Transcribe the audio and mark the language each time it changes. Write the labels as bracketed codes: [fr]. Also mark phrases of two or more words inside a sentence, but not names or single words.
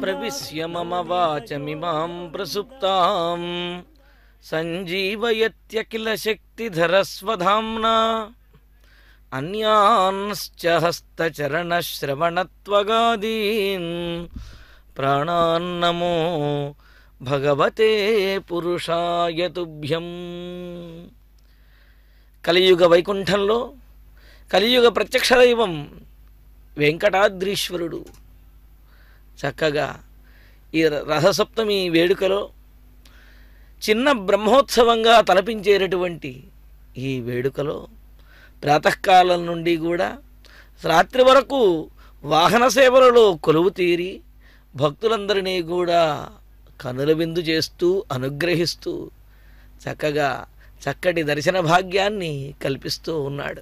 [sa] निवेश्य मम वाचमिमां प्रसुप्तां सञ्जीवयत्यखिल शक्तिधरस्वधाम्ना अन्यांश्च हस्तचरणश्रवणत्वगादीन् प्राणान्नमो भगवते पुरुषाय तुभ्यं। [te] కలియుగ వైకుంఠంలో కలియుగ ప్రత్యక్ష దైవం వెంకటాద్రీశ్వరుడు చక్కగా ఈ రథసప్తమి వేడుకలో చిన్న బ్రహ్మోత్సవంగా తలపించేటటువంటి ఈ వేడుకలో ప్రాతకాలం నుండి కూడా రాత్రి వరకు వాహన సేవలలో కొలువు తీరి భక్తులందరినీ కూడా కనుల విందు చేస్తూ అనుగ్రహిస్తూ చక్కగా చక్కటి దర్శన భాగ్యాన్ని కల్పిస్తూ ఉన్నాడు.